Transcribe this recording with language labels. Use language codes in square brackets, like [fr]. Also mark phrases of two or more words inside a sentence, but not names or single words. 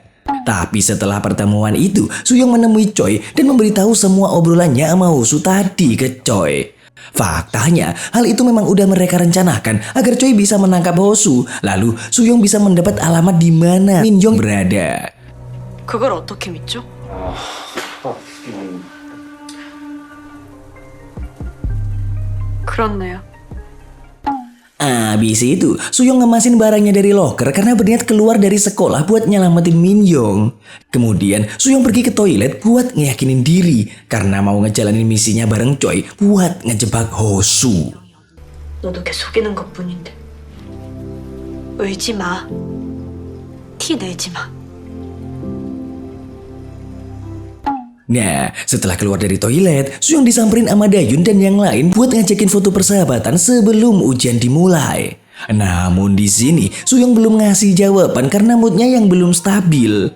[id] Tapi setelah pertemuan itu, Suyong menemui Choi dan memberitahu semua obrolannya sama Hosu tadi ke Choi. Faktanya, hal itu memang udah mereka rencanakan agar Choi bisa menangkap Hosu. Lalu, Suyong bisa mendapat alamat di mana Min Yong berada. [ko] 그걸 어떻게 믿죠? 그렇네요. [id] Abis itu, Suyong ngemasin barangnya dari loker karena berniat keluar dari sekolah buat nyelamatin Min Yong. Kemudian, Suyong pergi ke toilet buat ngeyakinin diri karena mau ngejalanin misinya bareng Choi buat ngejebak Hosu. [ko] 너도 걔 속이는 것뿐인데. 울지 마. 티 내지 마. [id] Nah, setelah keluar dari toilet, Suyong disamperin sama Dayun dan yang lain buat ngajakin foto persahabatan sebelum ujian dimulai. Namun di sini, Suyong belum ngasih jawaban karena moodnya yang belum stabil.